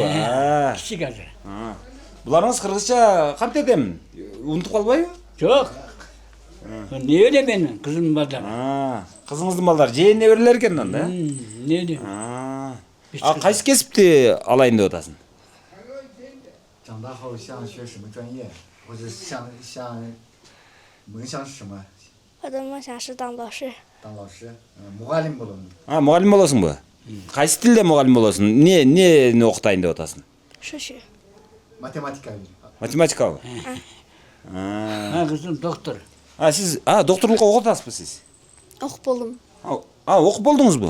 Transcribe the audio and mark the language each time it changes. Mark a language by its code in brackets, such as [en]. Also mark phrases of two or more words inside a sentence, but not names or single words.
[ky] Кичик азыр. Буларыңыз кыргызча кантип эдем? Унутуп калбайбы? Жок. Не эле менин кызым балдар. Кызыңыздын балдары жээн неберелер экен анда? Не эле? Кайсы кесипти алайын деп атасың? [zh] 长大后想学什么专业，或者梦想是什么？我的梦想是当老师。当老师， [ky] 무갈им болом. Мугалим болосуңбу? Кайсы тилде мугалим болосуң? Эмнени окутайын деп атасың? Шушу. Математика. Математикабы? Кызым доктор. Сиз докторлукка окуп атасызбы сиз? Окуп болдум. Окуп болдуңузбу?